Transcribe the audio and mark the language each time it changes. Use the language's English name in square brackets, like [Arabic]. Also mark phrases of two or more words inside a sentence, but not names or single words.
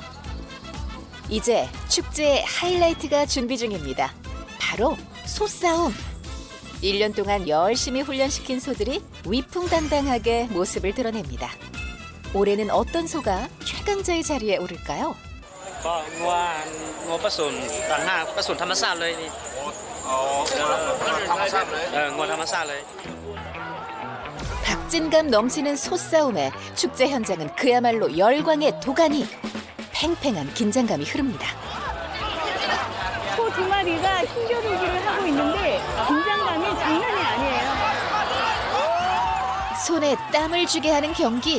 [Korean] 이제 축제의 하이라이트가 준비 중입니다. 바로 소싸움. 1년 동안 열심히 훈련시킨 소들이 위풍당당하게 모습을 드러냅니다. 올해는 어떤 소가 최강자의 자리에 오를까요? [Lao] ກໍງົວປະສົມຕ່າງຫາກປະສົມທຳມະຊາດເລີຍນີ້ງົວທຳມະຊາດເລີຍ [Korean] 박진감 넘치는 소싸움에 축제 현장은 그야말로 열광의 도가니. 팽팽한 긴장감이 흐릅니다. 소 두 마리가 힘겨루기를 하고 있는데 긴장감이 장난이 아니에요. 손에 땀을 쥐게 하는 경기.